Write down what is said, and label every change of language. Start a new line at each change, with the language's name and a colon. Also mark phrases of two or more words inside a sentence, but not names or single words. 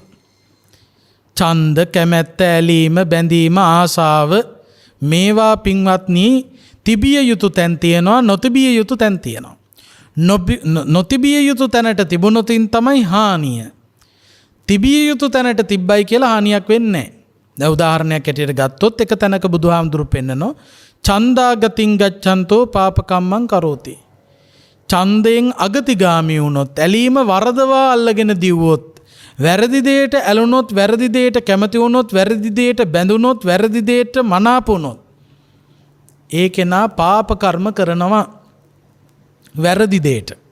Sinhala: ඡන්ද, කැමැත්ත, ඇලීම, බැඳීම, ආසාව මේවා පින්වත්නි තිබිය යුතු තැන් තියෙනවා, නොතිබිය යුතු තැන් තියෙනවා. නොතිබිය යුතු තැනට තිබුණොතින් තමයි හානිය. තිබිය යුතු තැනට තිබ්බයි කියලා හානියක් වෙන්නේ නැහැ. දැන් උදාහරණයක් ඇටියට ගත්තොත් එක තැනක බුදුහාමුදුරු පෙන්නනෝ
Pali: ඡන්දා ගතින් ගච්ඡන්තෝ පාපකම්මං කරෝති.
Sinhala: ඡන්දයෙන් අගතිගාමී වුණොත්, ඇලීම වරදවා අල්ලගෙන දිව්වොත්, වැරදි දෙයට ඇලුනොත්, වැරදි දෙයට කැමති වුණොත්, වැරදි දෙයට බැඳුනොත්, වැරදි දෙයට මනාප වුණොත්, ඒ කෙනා පාප කර්ම කරනවා වැරදි දෙයට.